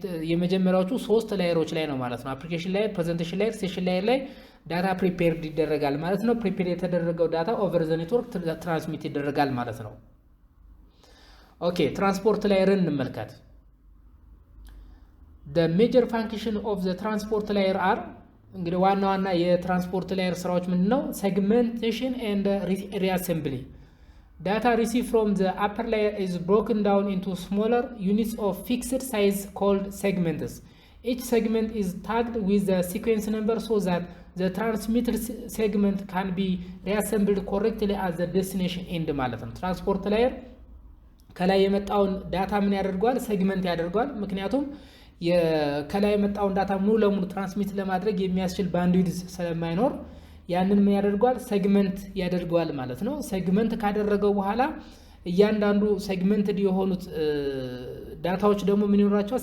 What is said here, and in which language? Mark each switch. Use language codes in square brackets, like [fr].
[am] የመጀመሪያዎቹ ሶስት ላየሮች ላይ ነው ማለት ነው። አፕሊኬሽን ላየር፣ ፕሬዘንቴሽን ላየር፣ ሴሽን ላየር ላይ ዳታ ፕሪፔርድ ይደረጋል ማለት ነው። ፕሪፔር የተደረገው ዳታ ኦቨር ዘ ኔትወርክ ትራንስሚት ይደረጋል ማለት ነው። ኦኬ ትራንስፖርት ላየርን እንመልከት። [en] the major function of the transport layer are [am] እንግዲህ ዋና የትራንስፖርት ላየር ስራዎች ምንድነው? [en] segmentation and reassembly. Data received from the upper layer is broken down into smaller units of fixed size called segments. Each segment is tagged with the sequence number so that the transmitted segment can be reassembled correctly at the destination end [am] ማለት ነው። ትራንስፖርት ላየር ከላይ የመጣውን ዳታ ምን ያደርጋል? ሴግመንት ያደርጋል። ምክንያቱም ከላይ የመጣውን ዳታ ሙሉ ለሙሉ ትራንስሚት ለማድረግ የሚያስችል ባንድዊድዝ ስለማይኖር ያንን ምን ያደርጋል? ሴግመንት ያደርጋል ማለት ነው። ሴግመንት ካደረገው በኋላ እያንዳንዱ ሴግመንትድ የሆኑት ዳታዎች ደግሞ ምን ይኖራቸዋል?